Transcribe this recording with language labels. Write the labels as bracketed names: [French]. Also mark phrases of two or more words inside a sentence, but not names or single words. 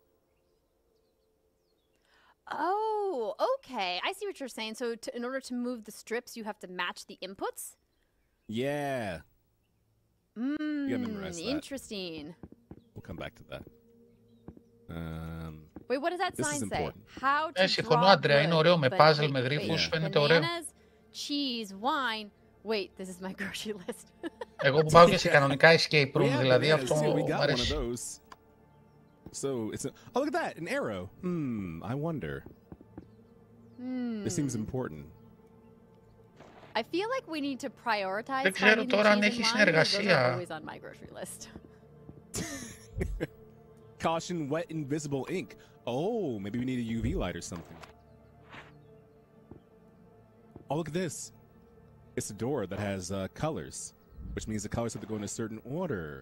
[English] Oh, okay. I see what you're saying. So in order to move the strips, you have to match the inputs? Yeah. You gotta memorize that. Interesting. We'll come back to that. Wait, what does that sign say? Important. How to [Greek] συμφωνώ, [English] draw [Greek] Άντρια, είναι ωραίο με puzzle, με γρίφους, φαίνεται ωραίο. [English] Bananas, cheese, wine. Wait, this is my grocery list. [Greek] Εγώ που πάω και σε κανονικά [English] escape room, [Greek] δηλαδή αυτό μου αρέσει. [English] So it's oh, look at that, an arrow. I wonder. This seems important. I feel like we need to prioritize. [Greek] Δεν ξέρω τώρα αν έχει συνεργασία. [English] Always on my grocery list. Caution, wet invisible ink. Oh, maybe we need a UV light or something. Oh, look at this. It's a door that has colors, which means the colors have to go in a certain order.